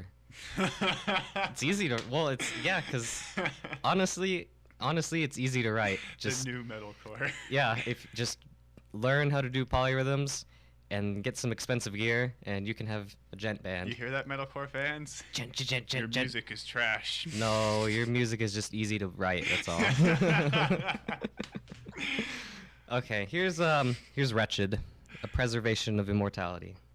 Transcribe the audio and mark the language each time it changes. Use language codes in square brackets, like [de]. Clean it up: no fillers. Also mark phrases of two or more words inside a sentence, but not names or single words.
[en] It's easy to, well, it's, yeah, because honestly, it's easy to write. Just the new metalcore. Yeah, if just learn how to do polyrhythms and get some expensive gear, and you can have a gent band. You hear that, metalcore fans? Gent, gent, gent, Your gent, gent. music is trash. No, your music is just easy to write. That's all. Okay, here's Wretched, a preservation of immortality.